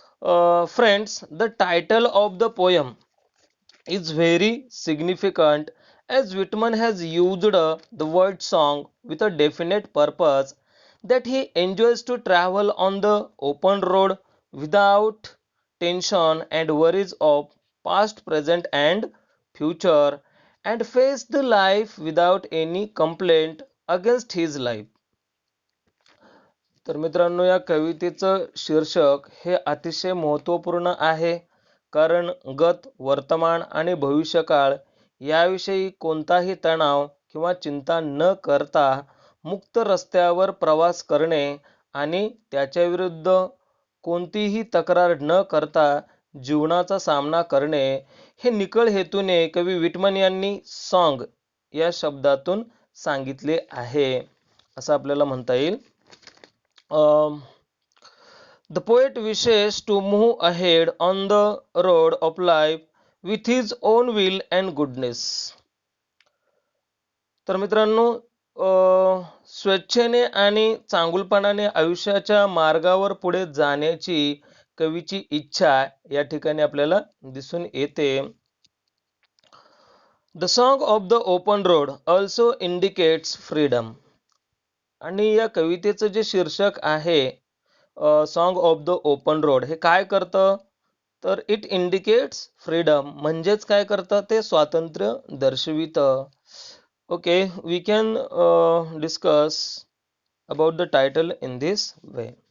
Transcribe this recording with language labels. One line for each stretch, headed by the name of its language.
English: Friends, the title of the poem is very significant as Whitman has used the word song with a definite purpose that he enjoys to travel on the open road without tension and worries of past, present, and future, and face the life without any complaint against his life.
Marathi: तर मित्रांनो, या कवितेचं शीर्षक हे अतिशय महत्त्वपूर्ण आहे, कारण गत, वर्तमान आणि भविष्यकाळ याविषयी कोणताही तणाव किंवा चिंता न करता मुक्त रस्त्यावर प्रवास करणे आणि त्याच्याविरुद्ध कोणतीही तक्रार न करता जीवनाचा सामना करणे हे निखळ हेतूने कवी विटमन यांनी सॉन्ग या शब्दातून सांगितले आहे, असं आपल्याला म्हणता येईल.
English: Um, the poet wishes to move ahead on the road of life with his own will and goodness.
Marathi: तर मित्रांनो, स्वेच्छेने आणि चांगुलपणाने आयुष्याच्या मार्गावर पुढे जाण्याची कवीची इच्छा या ठिकाणी आपल्याला दिसून येते.
English: The song of the open road also indicates freedom.
Marathi: आणि या कवितेचं जे शीर्षक आहे song of the open road, हे काय करतं तर
English: it indicates freedom,
Marathi: म्हणजेच काय करतं ते स्वातंत्र्य दर्शवितं.
English: Okay, we can discuss about the title in this way.